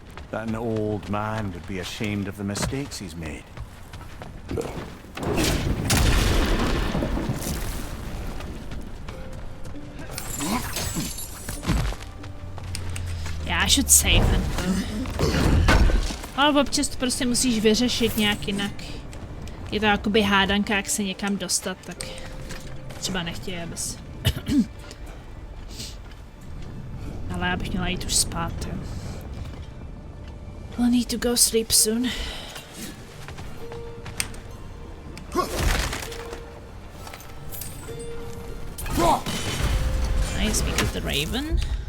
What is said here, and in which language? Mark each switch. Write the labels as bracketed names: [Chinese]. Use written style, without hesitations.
[English] That an old man would be ashamed of the mistakes he's made? No. Yeah, I should save and go. [Czech] Ale občas to prostě musíš vyřešit nějak jinak. Je to jakoby hádanka, jak se někam dostat, tak třeba nechtějí, abys. Ale já bych měla jít už spát, jo. [English] We'll need to go sleep soon. Nice, we got the raven.